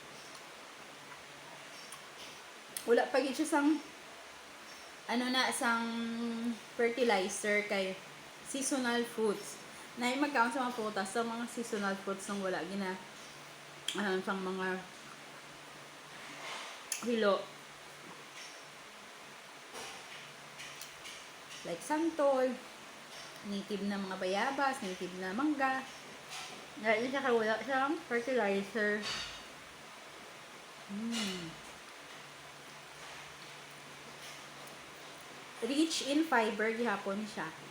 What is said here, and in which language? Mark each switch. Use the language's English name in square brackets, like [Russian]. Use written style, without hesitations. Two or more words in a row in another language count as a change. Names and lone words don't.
[Hiligaynon] Wala pa gid siya sang sang fertilizer kay [English] seasonal fruits. [Hiligaynon] Na magkaon sa mga prutas sa mga [English] seasonal fruits [Hiligaynon] nang wala gina sang mga hilo. Like santol, native na mga bayabas, native na mangga. [Filipino] Dahil siya wala siyang fertilizer. [English] Rich in fiber [Hiligaynon] gihapon siya.